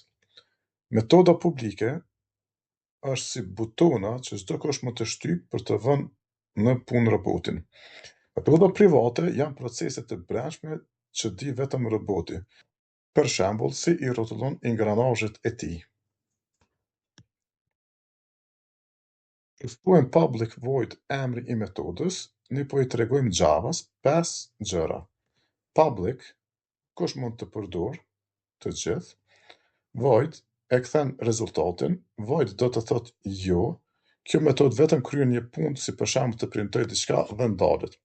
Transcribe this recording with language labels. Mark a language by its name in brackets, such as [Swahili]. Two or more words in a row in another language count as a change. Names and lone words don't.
[Albanian] Metoda publike është si butona që çdo kush mund të shtypë për të vënë në punë robotin. Metoda private janë procese të brendshme që di vetëm roboti, për shembull si i rrotullon ingranazhet e tij. If thuajmë [English] public void [Albanian] emri i metodës, ne po i tregojmë Javas 5 gjëra. Public, kush mund të përdorë, të gjithë. Void, e kthen rezultatin. Void do të thotë jo, kjo metodë vetëm kryen një punë, si për shembull të printoj diçka dhe ndalet.